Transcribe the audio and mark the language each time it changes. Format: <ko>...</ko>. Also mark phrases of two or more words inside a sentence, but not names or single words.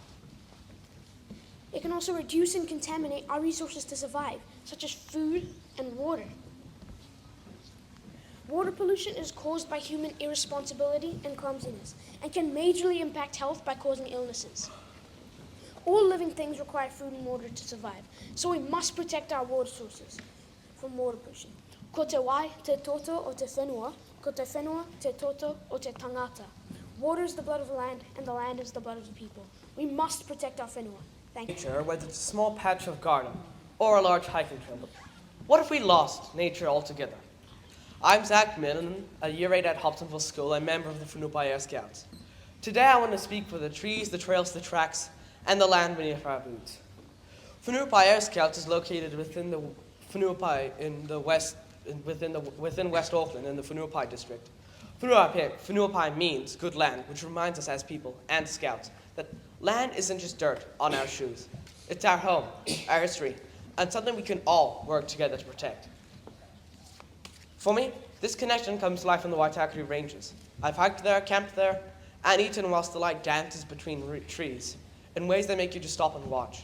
<en>It can also reduce and contaminate our resources to survive, such as food and water. Water pollution is caused by human irresponsibility and clumsiness, and can majorly impact health by causing illnesses. All living things require food and water to survive, so we must protect our water sources from water pollution.</en> <mi>Ko te wai, te toto o te whenua, ko te whenua, te toto o te tangata.</mi> <en>Water is the blood of the land, and the land is the blood of the people. We must protect our whenua. Thank you. Nature, whether it's a small patch of garden or a large hiking trail. What if we lost nature altogether? I'm Zach Millin, a year 8 at Hobsonville School and member of the Whenua Air Scouts. Today I want to speak for the trees, the trails, the tracks, and the land beneath our boots. Whenua Air Scouts is located within the Whenua in the west, within West Auckland in the Whenua district. Whenua means good land, which reminds us as people and scouts that land isn't just dirt on our shoes. It's our home, our history, and something we can all work together to protect. For me, this connection comes to life in the Waitakere Ranges. I've hiked there, camped there, and eaten whilst the light dances between trees in ways that make you just stop and watch.</en>